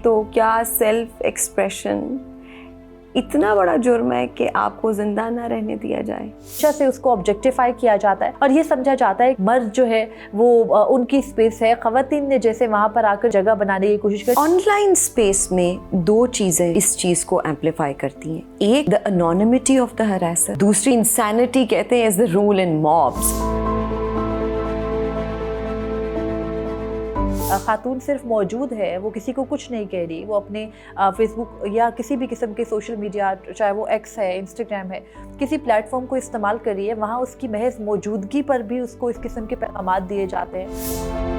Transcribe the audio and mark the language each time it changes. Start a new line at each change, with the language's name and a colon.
Urdu: تو کیا self expression اتنا بڑا جرم ہے کہ آپ کو زندہ نہ رہنے دیا جائے؟ اچھا سے اس کو آبجیکٹیفائی کیا جاتا ہے اور یہ سمجھا جاتا ہے مرد جو ہے وہ ان کی اسپیس ہے، خواتین نے جیسے وہاں پر آ کر جگہ بنانے کی کوشش کی. آن لائن اسپیس میں دو چیزیں اس چیز کو ایمپلیفائی کرتی ہیں.
English: ایک the anonymity of the harasser، دوسری insanity
Urdu: کہتے ہیں
English: as the rule in mobs.
Urdu: خاتون صرف موجود ہے، وہ کسی کو کچھ نہیں کہہ رہی، وہ اپنے فیس بک یا کسی بھی قسم کے سوشل میڈیا، چاہے وہ ایکس ہے، انسٹاگرام ہے، کسی پلیٹ فارم کو استعمال کر رہی ہے، وہاں اس کی محض موجودگی پر بھی اس کو اس قسم کے پیغامات دیے جاتے ہیں.